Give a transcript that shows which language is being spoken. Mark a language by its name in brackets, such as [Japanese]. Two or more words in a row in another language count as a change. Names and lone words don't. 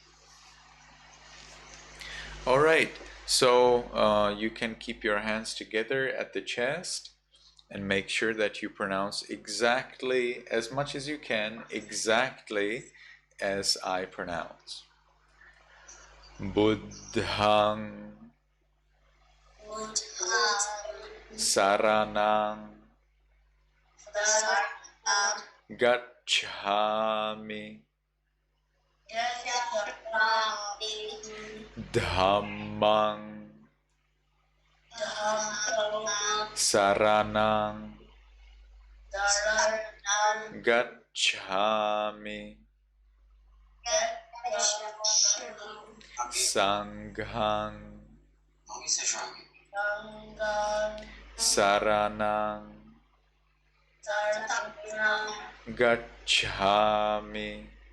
[English] All right, so you can keep your hands together at the chest and make sure that you pronounce exactly, as much as you can, exactly as I pronounce. [Pali] Buddhang Saranang Gacchami Dhammang Saranang Gacchami Sanghang Saranang Gacchami.